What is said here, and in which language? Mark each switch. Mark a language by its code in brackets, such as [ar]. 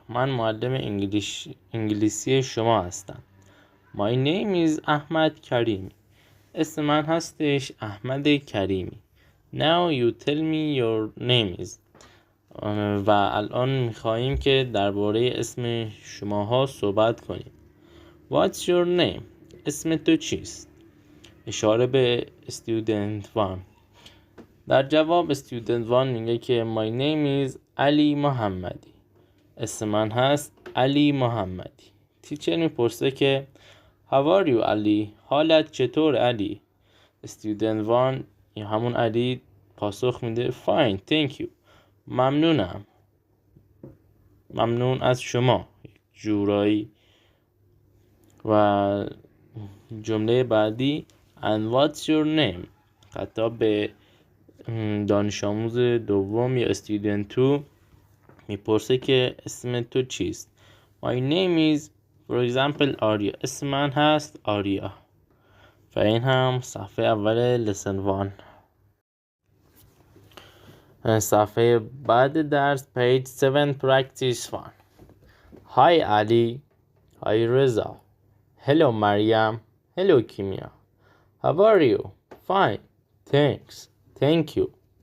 [fa] من معلم انگلیسی شما هستم. [en] My name is احمد کریمی. [fa] اسم من هستش احمد کریمی. [en] Now you tell me your name is. [fa] و الان میخواییم که درباره اسم شماها صحبت کنیم. [en] What's your name? [fa] اسم تو چیست؟ اشاره به student 1. در جواب student 1 میگه که [en] my name is [fa] علی محمدی. اسم من هست علی محمدی. تیچر میپرسه که [en] how are you [fa] علی؟ حالت چطور علی؟ student 1 یا همون علی پاسخ میده [en] fine thank you. [fa] ممنونم، ممنون از شما جورایی. و جمله بعدی [en] and what's your name. [fa] خطاب به دانش آموز دوم یا student 2 میپرسه که اسم تو چیست. [en] my name is for example آریا. [fa] اسم من هست آریا. و این هم صفحه اول lesson 1. صفحه بعد درس page 7 practice 1. [en] Hi Ali. Hi Reza. Hello Mariam. Hello Kimia. How are you? Fine. Thanks. Thank you.